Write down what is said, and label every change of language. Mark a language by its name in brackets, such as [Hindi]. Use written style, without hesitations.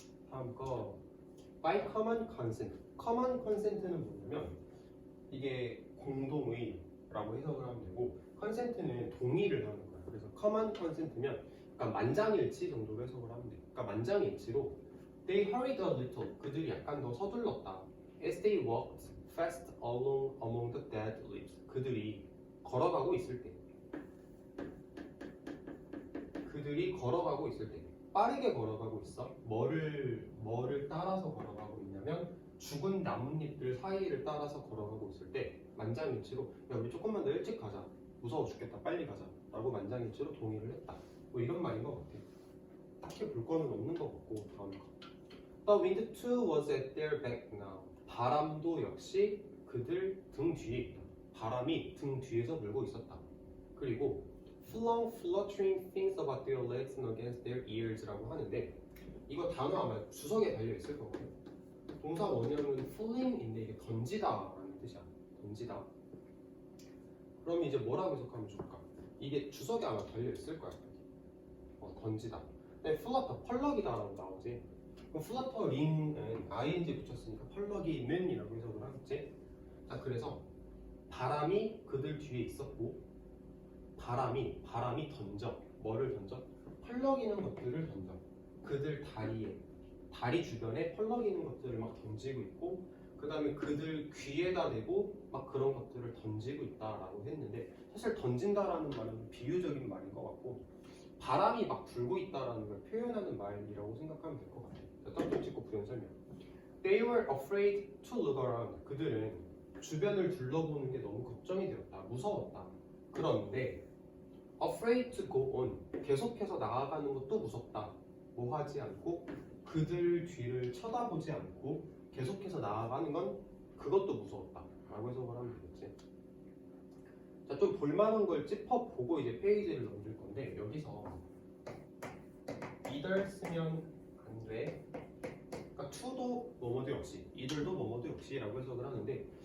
[Korean] 다음 거 [English] by common consent. [Korean] common consent는 뭐냐면 이게 공동의라고 해석을 하면 되고, consent는 동의를 하는 거야. 그래서 common consent면 약간 만장일치 정도로 해석을 하면 돼. 그러니까 만장일치로 [English] they hurried a little. [Korean] 그들이 약간 더 서둘렀다. [English] as they walked fast along among the dead leaves. [Korean] 그들이 걸어가고 있을 때. 그들이 걸어가고 있을 때. 빠르게 걸어가고 있어. 뭐를 따라서 걸어가고 있냐면 죽은 나뭇잎들 사이를 따라서 걸어가고 있을 때 만장일치로 야, 우리 조금만 더 일찍 가자. 무서워 죽겠다. 빨리 가자. 라고 만장일치로 동의를 했다. 뭐 이런 말인 것 같아. 딱히 볼 거는 없는 것 같고. 다음 거. [English] The wind too was at their back now. [Korean] 바람도 역시 그들 등 뒤에 있다. 바람이 등 뒤에서 불고 있었다. 그리고 [English] flung fluttering things about their legs and against their ears [Korean] 라고 하는데, 이거 단어 아마 주석에 달려 있을 거거든. 동사 원형은 fling인데 이게 던지다라는 뜻이야. 던지다. 그럼 이제 뭐라고 해석하면 좋을까? 이게 주석에 아마 달려 있을 거야. 던지다. 근데 flutter 펄럭이다라고 나오지. 그럼 fluttering은 ing 붙였으니까 펄럭이는이라고 해석을 하겠지. 자, 그래서 바람이 그들 뒤에 있었고, 바람이 던져. 뭐를 던져? 펄럭이는 것들을 던져. 그들 다리 주변에 펄럭이는 것들을 막 던지고 있고, 그 다음에 그들 귀에다 대고 막 그런 것들을 던지고 있다라고 했는데, 사실 던진다라는 말은 비유적인 말인 것 같고, 바람이 막 불고 있다라는 걸 표현하는 말이라고 생각하면 될 것 같아요. 점 찍고 부연 설명. [English] They were afraid to look around. [Korean] 그들은 주변을 둘러보는 게 너무 걱정이 되었다. 무서웠다. 그런데 [English] afraid to go on. [Korean] 계속해서 나아가는 것도 무섭다. 뭐 하지 않고 그들 뒤를 쳐다보지 않고 계속해서 나아가는 건 그것도 무서웠다. 라고 해석을 하면 되겠지. 자, 좀 볼만한 걸 짚어보고 이제 페이지를 넘길 건데, 여기서 either 쓰면 안 돼. 그러니까 to도 뭐뭐도 역시, either도 뭐뭐도 역시 라고 해석을 하는데,